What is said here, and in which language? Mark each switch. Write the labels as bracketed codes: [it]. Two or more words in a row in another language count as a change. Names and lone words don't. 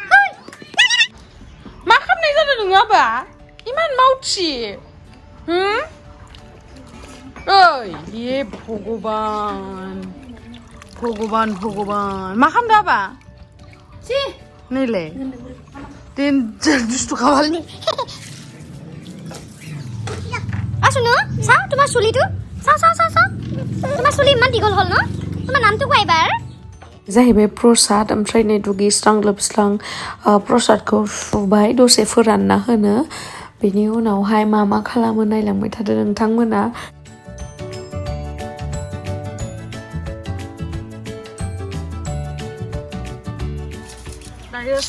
[brx] मा खालामनाय जादों नोङो आबा इमान मावथि ओइ ये भगबान मा खालामदों आबा नैलाय देन्जार दुस्थु खालामो [as] আসুনো চাও তোমাৰ চুলিটো চাও তোমাৰ চুলি ইমান দীঘল হ'ল ন তোমাৰ নামটো কোৱা এবাৰ [brx] जाहैबाय प्रसाद ओमफ्राय नै दुगैस्रां लोबस्रां प्रसादखौ सुबाय दसे फोरानना होनो बेनि उनावहाय मा खालामो नायलांबाय थादो नोंथांमोना दायो